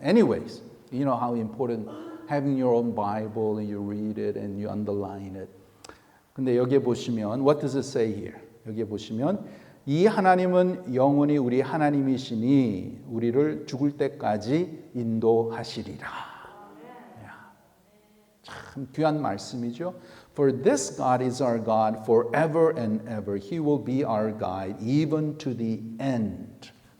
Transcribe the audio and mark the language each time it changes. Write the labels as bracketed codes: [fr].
[en] Anyways, you know how important having your own Bible and you read it and you underline it. [ko] 근데 여기에 보시면, [en] what does it say here? [ko] 여기에 보시면, 이 하나님은 영원히 우리 하나님이시니 우리를 죽을 때까지 인도하시리라. 참 귀한 말씀이죠. [en] For this God is our God forever and ever. He will be our guide even to the end.